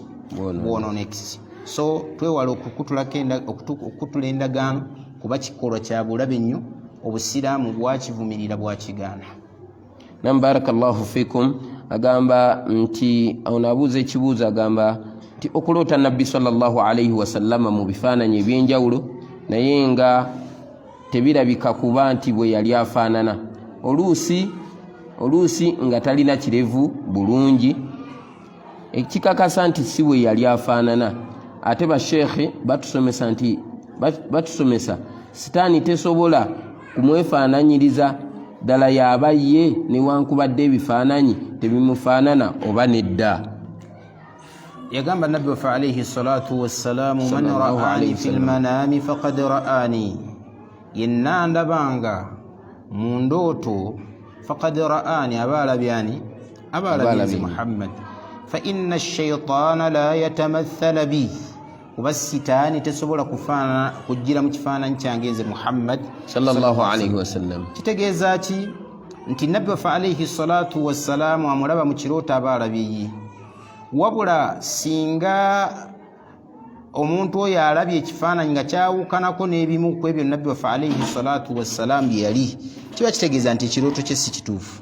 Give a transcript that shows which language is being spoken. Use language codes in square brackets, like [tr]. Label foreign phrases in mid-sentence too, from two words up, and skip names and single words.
[lg] Bwononekisi. So twewala okukutula endagaano kuba kikolwa kya bulabe nnyo, obusiraamu bwakivumirira bwakigaana. [ar] بارك الله فيكم. [lg] Agamba nti onaabuuza ekibuuzo, agamba nti okuloota Nabbi [ar] صلى الله عليه وسلم [lg] mu bifaananyi eby'enjawulo naye nga tebirabika kuba nti bwe yali afaanana. Oluusi nga talina kirevu bulungi, ekikakasa nti si bwe yali afaanana. Ate bashekhe batusomesa sitaani tesobola kumwefaananyiriza ddala yaba ye newankubadde ebifaananyi tebimufaanana oba nedda. Yagamba Nabbi waffe [ar] عليه الصلاة والسلام من رآني في المنام فقد رآني, [lg] yenna ndabanga mu ndooto [ar] فقد رآني [lg] aba alabyani, aba alabye Muhammad. [ar] فإن الشيطان لا يتمثل بي, [lg] kuba sitaani tesobola kufaanana kujjira mu kifaananyi kyange nze Muhammad [ar] صلى الله عليه وسلم. [lg] Kitegeeza ki? Nti Nabbi waffe [ar] عليه الصلاة والسلام [lg] amulaba mu kirooto aba alabye. Wabula singa omuntu oyo alabye ekifaananyi nga kyawukanako n'ebimu ku ebyo Nabbi waffe [ar] عليه الصلاة والسلام [lg] bye yali, kiba kitegeeza nti ekirooto kye si kituufu.